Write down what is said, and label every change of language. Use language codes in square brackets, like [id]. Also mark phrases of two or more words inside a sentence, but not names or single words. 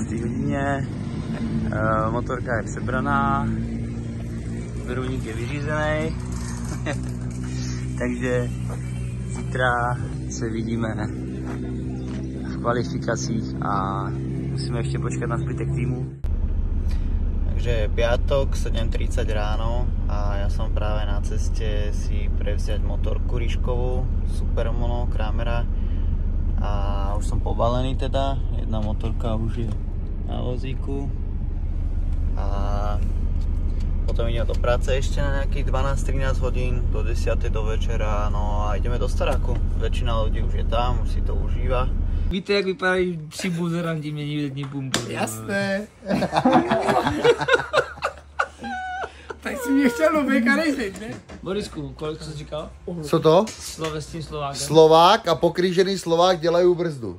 [cs] hodině, motorka je přebraná, vruvník je vyřízený, takže zítra se vidíme v kvalifikacích a musíme ještě počkat na zbytek týmu. [sk] Takže je piatok, 7:30 ráno a ja som práve na ceste si prevziať motorku Ríškovú, Supermono, Kramera. A už som pobalený teda, jedna motorka už je na vozíku a potom ideme do práce ešte na nejakých 12-13 hodín do 10. do večera, no a ideme do Staráku. Väčšina ľudí už je tam, už si to užíva. [cs] Víte, jak vypadají 3 buzeranti mění jední pumpu? Jasné. Tak si mě chtěl do VK Racing, ne? Borisku, kolik jsi říkal? Co to? S tím Slovákem. Slovák a pokřížený Slovák dělají brzdu.